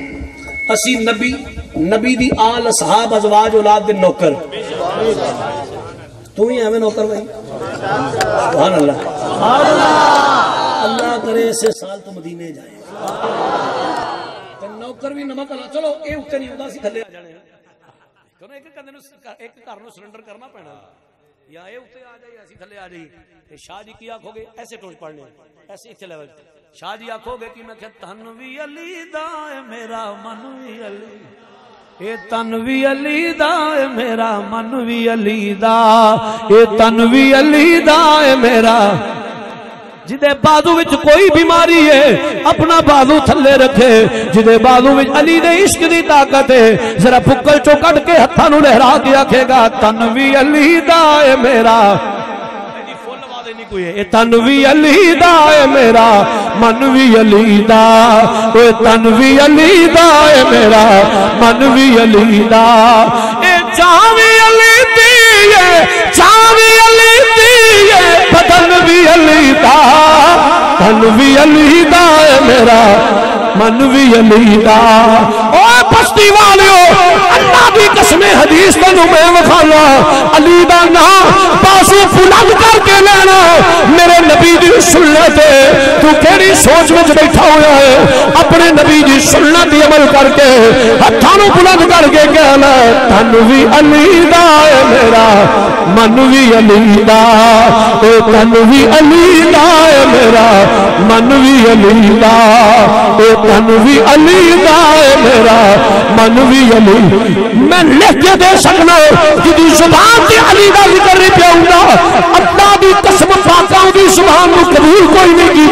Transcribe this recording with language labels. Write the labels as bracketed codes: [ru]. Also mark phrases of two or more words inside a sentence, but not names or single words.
[pa] اسی نبی دی آل اصحاب ازواج اولاد دے نوکر. [ar] تو ہی ایویں نوکر بھائی. سبحان اللہ. [pa] اللہ کرے سے سال تو مدینے جائے نوکر بھی نمک لا. چلو اے اوتے نہیں ہوندا سی تھلے آ جانے کیوں ایک کندے نو ایک گھر نو سرنڈر کرنا پینا یا اے اوتے آ جائے اسی تھلے آ جائیے. شاہ جی کی آکھو گے ایسے ٹوچ پڑھنے ایسے اتنے لیول. شاہ جی آکھو گے کہ میں کہ تن وی علی دا اے میرا من وی علی، اے تن وی علی دا اے میرا من وی علی دا، اے تن وی علی دا اے میرا. جدے بازو وچ کوئی بیماری ہے اپنا بازو تھلے رکھے، جدے بازو وچ علی دے عشق دی طاقت ہے ذرا پکل چو کٹ کے ہتھاں نو لہرا کے آکھے گا تن وی علی دا اے میرا. اے تن وی علی دا اے میرا من وی علی دا، اے تن وی علی دا اے میرا من وی علی دا. اے جان وی علی دی ہے، جان وی علی دی ہے، بدن وی علی دا، تن وی علی دا اے میرا من وی علی دا. اوے بستی والیو اللہ دی قسم حدیث تینوں میں وکھانا علی دا نام بازو بلند کر کے لینا میرے نبی دی سنت ہے. تو کیڑی سوچ وچ بیٹھا ہوا ہے اپنے نبی دی سنت دی عمل کر کے ہتھاں نوں بلند کر کے کہنا تن وی علی دا اے میرا من وی علی دا، اے تن وی علی دا اے میرا من وی علی دا، اے تن وی علی دا اے میرا من وی علی. میں لکھ کے دے سکنا جدی زبان تے علی دا ذکر نہیں پیا ہوندا اللہ دی قسم پاکاں دی زبان نو قبول کوئی نہیں کیتا.